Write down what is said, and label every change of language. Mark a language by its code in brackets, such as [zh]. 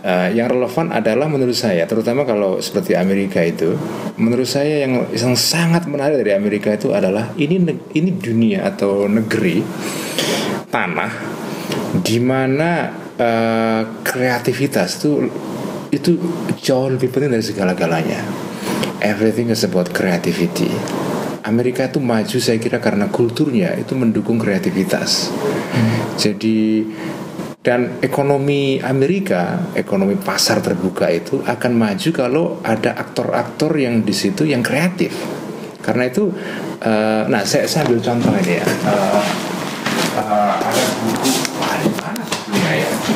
[id] Yang relevan adalah menurut saya, terutama kalau seperti Amerika itu, menurut saya yang sangat menarik dari Amerika itu adalah ini dunia atau negeri, tanah di mana kreativitas itu jauh lebih penting dari segala-galanya. [en] Everything is about creativity. [id] Amerika itu maju saya kira karena kulturnya itu mendukung kreativitas. Jadi dan ekonomi Amerika, ekonomi pasar terbuka itu akan maju kalau ada aktor-aktor yang di situ yang kreatif. Karena itu, nah saya ambil contoh ini ya. Ada buku, di mana bukunya ya?